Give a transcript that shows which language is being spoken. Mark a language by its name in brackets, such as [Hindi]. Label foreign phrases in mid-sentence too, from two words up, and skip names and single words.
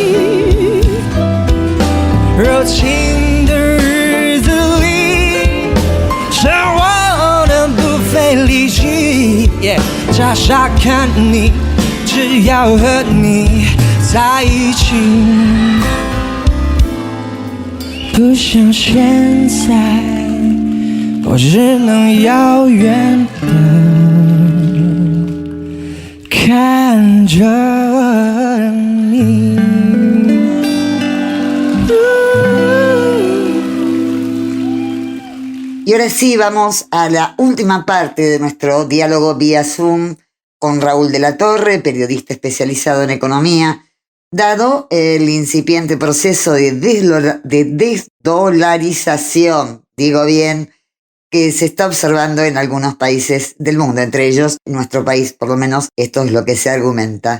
[Chinese] 柔情的日子里，生活的不费力气，傻傻看你，只要和你在一起。不像现在，我只能遥远的看着你。 [Spanish] Y ahora sí, vamos a la última parte de nuestro diálogo vía Zoom con Raúl de la Torre, periodista especializado en economía, dado el incipiente proceso de desdolarización, digo bien, que se está observando en algunos países del mundo, entre ellos nuestro país, por lo menos esto es lo que se argumenta.